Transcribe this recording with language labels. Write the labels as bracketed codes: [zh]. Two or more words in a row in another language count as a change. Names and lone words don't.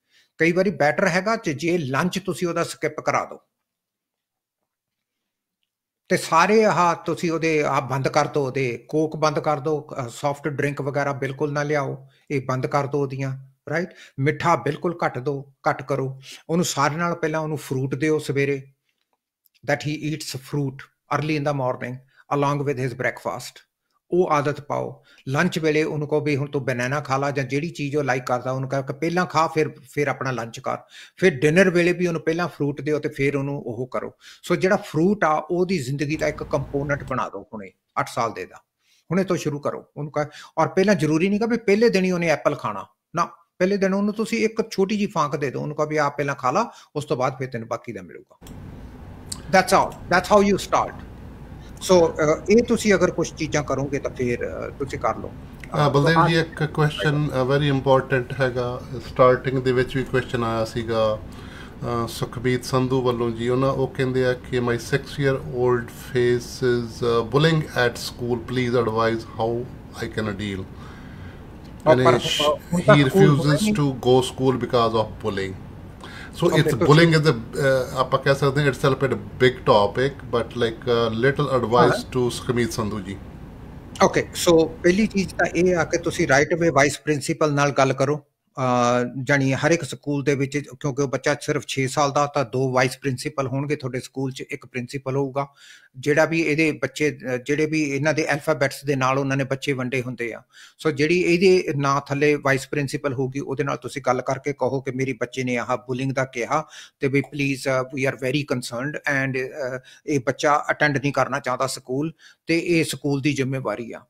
[pa] ਕਈ ਵਾਰੀ ਬੈਟਰ ਹੈਗਾ ਜੇ ਲੰਚ ਤੁਸੀਂ ਉਹਦਾ ਸਕਿਪ ਕਰਾ ਦਿਓ, ਤੇ ਸਾਰੇ ਤੁਸੀਂ ਉਹਦੇ ਬੰਦ ਕਰ ਦਿਓ, ਉਹਦੇ ਕੋਕ ਬੰਦ ਕਰ ਦਿਓ, [en] soft drink [pa] ਵਗੈਰਾ ਬਿਲਕੁਲ ਨਾ ਲਿਆਓ, ਇਹ ਬੰਦ ਕਰ ਦਿਓ ਉਹਦੀਆਂ, ਰਾਈਟ? ਮਿੱਠਾ ਬਿਲਕੁਲ ਘੱਟ ਦਿਓ, ਘੱਟ ਕਰੋ। ਉਹਨੂੰ ਸਾਰੇ ਨਾਲ ਪਹਿਲਾਂ ਉਹਨੂੰ ਫਰੂਟ ਦਿਓ ਸਵੇਰੇ, [en] that he eats fruit early in the morning along with his breakfast। [pa] ਉਹ ਆਦਤ ਪਾਓ। ਲੰਚ ਵੇਲੇ ਉਹਨੂੰ ਕਹੋ ਵੀ ਹੁਣ ਤੂੰ ਬਨਾਨਾ ਖਾ ਲਾ, ਜਾਂ ਜਿਹੜੀ ਚੀਜ਼ ਉਹ ਲਾਈਕ ਕਰਦਾ ਉਹਨੂੰ ਕਹੋ ਕਿ ਪਹਿਲਾਂ ਖਾ, ਫਿਰ ਆਪਣਾ ਲੰਚ ਕਰ। ਫਿਰ ਡਿਨਰ ਵੇਲੇ ਵੀ ਉਹਨੂੰ ਪਹਿਲਾਂ ਫਰੂਟ ਦਿਓ, ਤੇ ਫਿਰ ਉਹਨੂੰ ਉਹ ਕਰੋ। ਸੋ ਜਿਹੜਾ ਫਰੂਟ ਆ ਉਹਦੀ ਜ਼ਿੰਦਗੀ ਦਾ ਇੱਕ ਕੰਪੋਨੈਂਟ ਬਣਾ ਦਿਓ ਹੁਣੇ, 8 ਸਾਲ ਦੇ ਦਾ, ਹੁਣੇ ਤੋਂ ਸ਼ੁਰੂ ਕਰੋ ਉਹਨੂੰ ਕਹੋ। ਔਰ ਪਹਿਲਾਂ ਜ਼ਰੂਰੀ ਨਹੀਂ ਕਿ ਵੀ ਪਹਿਲੇ ਦਿਨ ਹੀ ਉਹਨੇ ਐਪਲ ਖਾਣਾ, ਨਾ, ਪਹਿਲੇ ਦਿਨ ਉਹਨੂੰ ਤੁਸੀਂ ਇੱਕ ਛੋਟੀ ਜਿਹੀ ਫਾਂਕ ਦੇ ਦਿਓ, ਉਹਨੂੰ ਕਹੋ ਵੀ ਆਹ ਪਹਿਲਾਂ ਖਾ ਲਾ, ਉਸ ਤੋਂ ਬਾਅਦ ਫਿਰ ਤੈਨੂੰ ਬਾਕੀ ਦਾ ਮਿਲੂਗਾ। [en] that's how you start. [pa] So ਇਹ ਤੁਸੀਂ ਅਗਰ ਕੁਝ ਚੀਜ਼ਾਂ ਕਰੋਗੇ ਤਾਂ ਫਿਰ ਤੁਸੀਂ ਕਰ ਲਓ। ਬਲਦੇਵ ਜੀ ਇੱਕ [en] question very important [pa] ਹੈਗਾ, ਸਟਾਰਟਿੰਗ ਦੇ ਵਿੱਚ ਵੀ ਕੁਐਸਚਨ ਆਇਆ ਸੀਗਾ ਸੁਖਬੀਰ ਸੰਧੂ ਵੱਲੋਂ ਜੀ। ਉਹ ਕਹਿੰਦੇ ਆ ਕਿ [en] ਮਾਈ 6-year-old faces bullying at school, please advise how I can deal, and he refuses to go school because of bullying. So it's bullying is [pa] ਆਪਾਂ ਕਹਿ ਸਕਦੇ ਹਾਂ [en] itself a big topic, but like little advice to Sukhmeet Sandhu ji. Okay, so [pa] ਪਹਿਲੀ ਚੀਜ਼ ਤਾਂ ਇਹ ਆ ਕਿ ਤੁਸੀਂ [en] right away vice principal [pa] ਨਾਲ ਗੱਲ ਕਰੋ। ਜਾਣੀ ਹਰ ਇੱਕ ਸਕੂਲ ਦੇ ਵਿੱਚ, ਕਿਉਂਕਿ ਉਹ ਬੱਚਾ ਸਿਰਫ 6 ਸਾਲ ਦਾ, ਤਾਂ 2 [en] vice principal [pa] ਹੋਣਗੇ ਤੁਹਾਡੇ ਸਕੂਲ 'ਚ, ਇੱਕ ਪ੍ਰਿੰਸੀਪਲ ਹੋਊਗਾ। ਜਿਹੜਾ ਵੀ ਇਹਦੇ ਬੱਚੇ, ਜਿਹੜੇ ਵੀ ਇਹਨਾਂ ਦੇ ਐਲਫਾਬੈਟਸ ਦੇ ਨਾਲ ਉਹਨਾਂ ਨੇ ਬੱਚੇ ਵੰਡੇ ਹੁੰਦੇ ਆ, ਸੋ ਜਿਹੜੀ ਇਹਦੇ ਨਾਂ ਥੱਲੇ [en] vice principal [pa] ਹੋਊਗੀ, ਉਹਦੇ ਨਾਲ ਤੁਸੀਂ ਗੱਲ ਕਰਕੇ ਕਹੋ ਕਿ ਮੇਰੀ ਬੱਚੇ ਨੇ ਆਹ ਬੁਲਿੰਗ ਦਾ ਕਿਹਾ, ਤੇ ਵੀ [en] please we are very concerned and [pa] ਇਹ ਬੱਚਾ ਅਟੈਂਡ ਨਹੀਂ ਕਰਨਾ ਚਾਹੁੰਦਾ ਸਕੂਲ, ਤੇ ਇਹ ਸਕੂਲ ਦੀ ਜ਼ਿੰਮੇਵਾਰੀ ਆ।